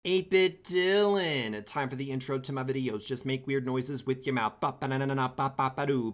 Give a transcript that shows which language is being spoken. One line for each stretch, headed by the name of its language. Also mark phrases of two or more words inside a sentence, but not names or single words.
English: 8-Bit Dylan. Time for the intro to my videos. Just make weird noises with your mouth. Ba-ba-na-na-na-ba-ba-ba-doo.